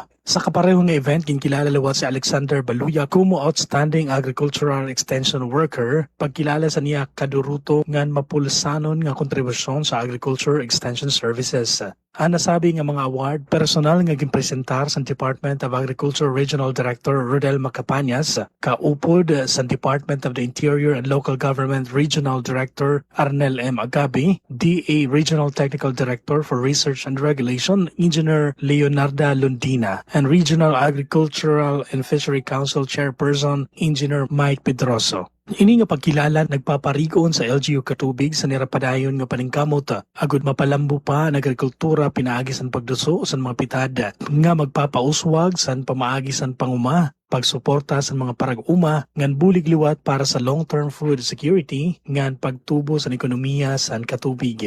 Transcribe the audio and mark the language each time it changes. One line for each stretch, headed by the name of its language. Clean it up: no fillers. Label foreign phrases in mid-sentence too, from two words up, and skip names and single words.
Waray: Sa kapareho nga event, ginkilala liwat si Alexander Baluya como Outstanding Agricultural Extension Worker, pagkilala sa niya kaduruto ngan mapulsanon nga kontribusyon sa Agriculture Extension Services. Ang nasabi nga mga award, personal nga ginpresentar sa Department of Agriculture Regional Director Rodel Macapanyas, kaupod sa Department of the Interior and Local Government Regional Director Arnel M. Agabi, DA Regional Technical Director for Research and Regulation, Engineer Leonarda Lundina, and Regional Agricultural and Fishery Council Chairperson, Engineer Mike Pedroso. Ini nga pagkilala nagpaparigon sa LGU Katubig sa nirapadayon nga paningkamot agud mapalambo pa ang agrikultura pinaagi san pagduso sa mga pitada nga magpapauswag san pamaagi san panguma pagsuporta sa mga parag-uma ngan bulig liwat para sa
English: long-term food security
Waray: ngan pagtubo sa ekonomiya sa Katubig.